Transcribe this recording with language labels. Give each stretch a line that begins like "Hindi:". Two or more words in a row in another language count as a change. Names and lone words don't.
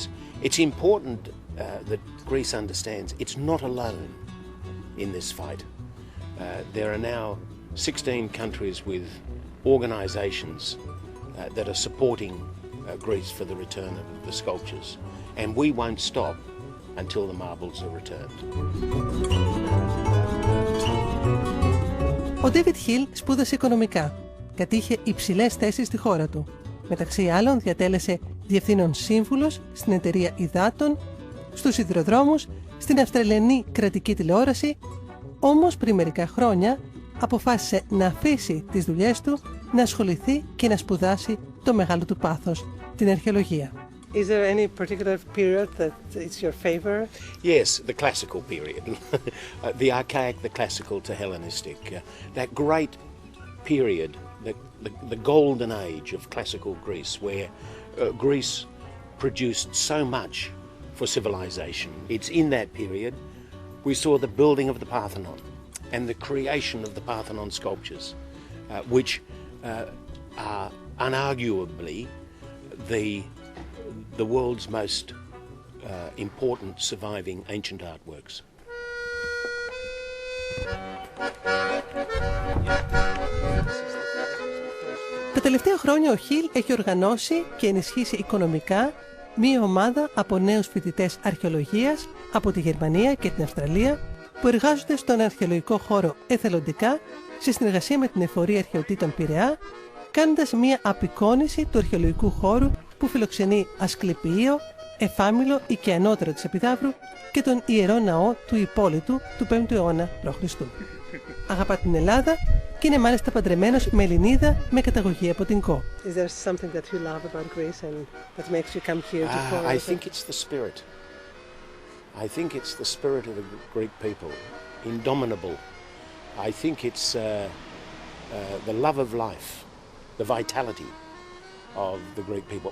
English: It's important that Greece understands it's not alone in this fight. There are now 16 countries with organisations that are supporting Greece for the return of the sculptures. And we won't stop until the marbles are returned.
Greek: Ο David Hill σπούδασε οικονομικά. Κατήχε υψηλές θέσεις στη χώρα του. Μεταξύ άλλων διατέλεσε διευθύνων σύμβουλος στην εταιρεία υδάτων, στους υδροδρόμους, στην Αυστραλιανή κρατική τηλεόραση, όμως πριν μερικά χρόνια αποφάσισε να αφήσει τις δουλειές του, να ασχοληθεί και να σπουδάσει το μεγάλο του πάθος, την αρχαιολογία.
English: Is there any particular period that is your favorite? Yes, the classical period. The archaic, the classical to Hellenistic. That great period, the golden age of classical Greece, where Greece produced so much for civilization. It's in that period we saw the building of the Parthenon and the creation of the Parthenon sculptures, which are unarguably the world's most important surviving ancient artworks.
Greek: Τα τελευταία χρόνια ο Χιλ έχει οργανώσει και ενισχύσει οικονομικά μία ομάδα από νέους φοιτητές αρχαιολογίας από τη Γερμανία και την Αυστραλία που εργάζονται στον αρχαιολογικό χώρο εθελοντικά σε συνεργασία με την Εφορία Αρχαιοτήτων Πειραιά, κάνοντας μία απεικόνιση του αρχαιολογικού χώρου που φιλοξενεί Ασκληπιείο, Εφάμιλο ή και ανώτερο της Επιδαύρου και τον Ιερό Ναό του Υπόλοιτου του 5ου αιώνα π.Χ. Αγαπά την Ελλάδα και είναι μάλιστα παντρεμένος με Ελληνίδα με καταγωγή από την Κο.
English: Is there something that you love about Greece and that makes you come here to Kos? I think it's the spirit. I think it's the spirit of the Greek people, indomitable. I think it's the love of life, the vitality of the Greek people.